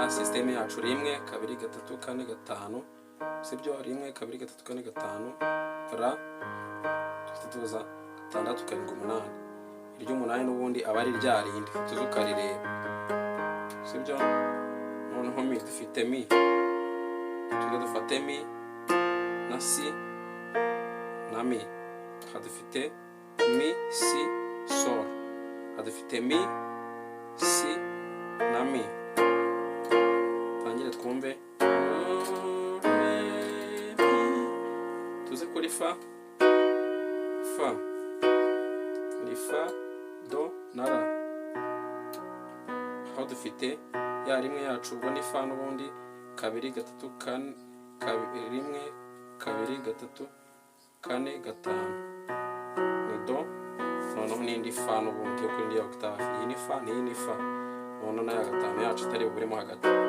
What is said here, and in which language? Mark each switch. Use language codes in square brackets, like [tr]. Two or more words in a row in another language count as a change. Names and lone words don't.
[rw] system yacu 1 2 3 4 5 sibyo 1 2 3 4 5 ra tuza 6 7 8 iryo 8 n'ubundi aba ari rya rindi tuzukarireba sibyo noneho mi dufite mi dufate mi na si na mi hadufite mi si sol hadufite mi si na mi tangire twumve tuze kuri fa ni fa do na ra aho dufite ya rimwe yacu ubwo ni fa n'ubundi 2 3 4 1 2 3 4 5 ni do noneho n'indi fa n'ubundi yo kuri ndi octave iyi ni fa n'iyi ni fa noneho na ya gatanu yacu itari buburemo hagati